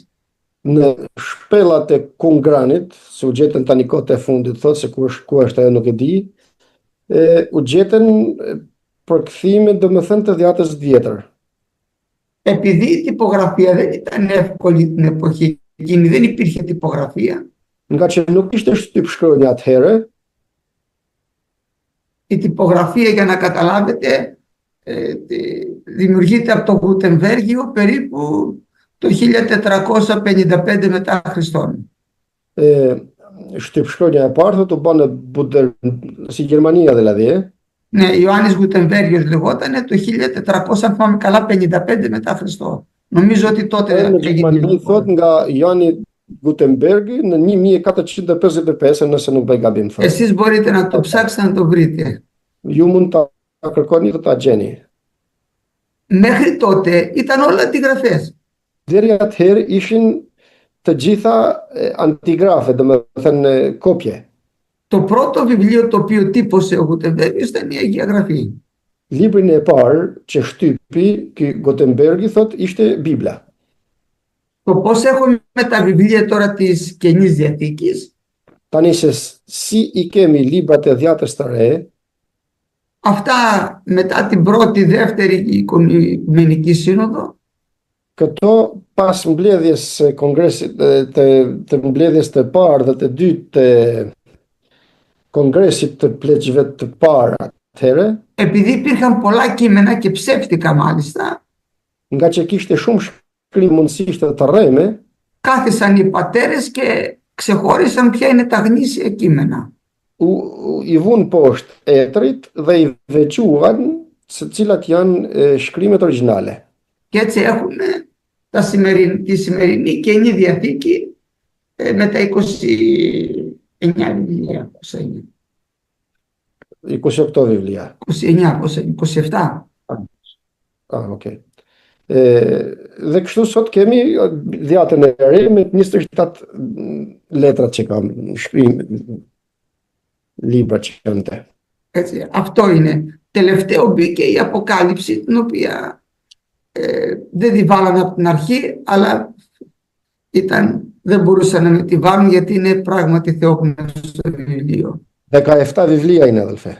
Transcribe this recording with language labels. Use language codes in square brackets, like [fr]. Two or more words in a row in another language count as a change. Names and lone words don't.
[sq] Në shpellat e Kungranit, se u gjetën tani kohët e fundit, thot se ku është ajo nuk e di, u gjetën përkthime domethënë të Dhjatës Vjetër. [el] Επειδή η τυπογραφία δεν ήταν εύκολη την εποχή εκείνη, δεν υπήρχε τυπογραφία. [sq] Nga që nuk ishte shtypshkronja atëherë, [el] η τυπογραφία, για να καταλάβετε, δημιουργείται από το Γουτεμβέργιο περίπου το 1455 μετά Χριστόν. [sq] shtypshkronja e parë thot u bën në si Gjermania δηλαδή. [el] Ναι, Ιωάννης Γουτεμβέργιος λεγότανε το 1400, αν θυμάμαι καλά, 55 μετά Χριστό. Νομίζω ότι τότε [sq] Në Gjermani thot nga Joani Gutenberg në 1455, nëse nuk bëj gabim thot. [el] Εσείς μπορείτε να το ψάξετε να το βρείτε. [sq] Ju mund ta kërkoni të ta gjeni. [el] Μέχρι τότε ήταν όλα αντιγραφές. [sq] Deri atëherë ishin të gjitha antigrafe, domethënë kopje. [el] Το πρώτο βιβλίο το οποίο τύπωσε ο Γουτεμβέργιος ήταν η Αγία Γραφή. [sq] Librin e parë që shtypi ky Gutenbergi thot ishte Bibla. [el] Το πώς έχουμε τα βιβλία τώρα της Καινής Διαθήκης, [sq] Tani se si i kemi librat e Dhjatës të Re, [el] αυτά μετά την πρώτη, δεύτερη Οικουμενική Σύνοδο, [sq] këto pas mbledhjes së kongresit të mbledhjes të parë dhe të dytë të kongresit të pleqjve të parë atëherë, [el] επειδή υπήρχαν πολλά κείμενα και ψεύτικα μάλιστα, [sq] nga që kishte shumë shkrim mundësisht të rreme, [el] κάθισαν οι πατέρες και ξεχώρισαν ποια είναι τα γνήσια κείμενα. [sq] I vunë poshtë etrit dhe i vequan se cilat janë shkrimet origjinale. [el] Και έτσι έχουμε τη σημερινή Καινή Διαθήκη με τα 29 βιβλία. 28 βιβλία. 27. Okay. [sq] Dhe kështu sot kemi Dhjatën e Re me 27 letrat që kam shkrim, libra që kanë te. [el] Έτσι, αυτό είναι. Τελευταίο μπήκε η Αποκάλυψη, την οποία δεν τη βάλανε από την αρχή, αλλά δεν μπορούσαν να τη βάλουν γιατί είναι πράγματι θεόπνευστο βιβλίο. 17 βιβλία είναι, αδελφέ.